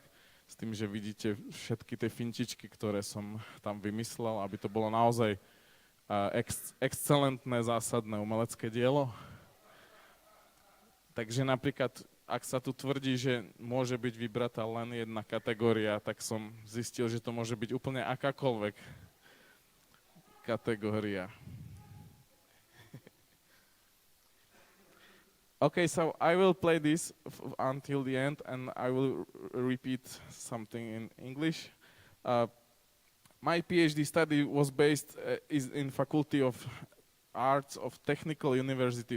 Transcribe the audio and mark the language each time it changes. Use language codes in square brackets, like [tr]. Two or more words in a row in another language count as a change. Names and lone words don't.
[sk] S tým, že vidíte všetky tie fintičky, ktoré som tam vymyslel, aby to bolo naozaj excelentné, zásadné umelecké dielo. Takže napríklad, ak sa tu tvrdí, že môže byť vybratá len jedna kategória, tak som zistil, že to môže byť úplne akákoľvek kategória. [en] Okay, so I will play this until the end, and I will repeat something in English. My PhD study was based is in Faculty of Arts of Technical University.